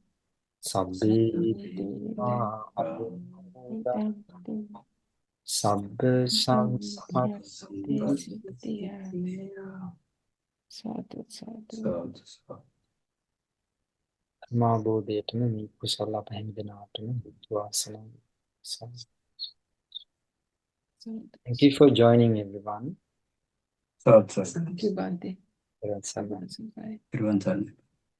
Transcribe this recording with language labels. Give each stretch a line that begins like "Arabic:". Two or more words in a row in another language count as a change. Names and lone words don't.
Pali: sabbe Sabbe Anumodantu sabbe sampatti Sampatti Siddhya Sadhu Sadhu
Sinhala: මාබෝධයටම මේ කුසල අප හැම දෙනාටම හේතු වාසනා වේවා.
English: Thank you for joining everyone.
Pali: Sadhu.
English: Thank you, Bhante. Everyone, Bye. Everyone,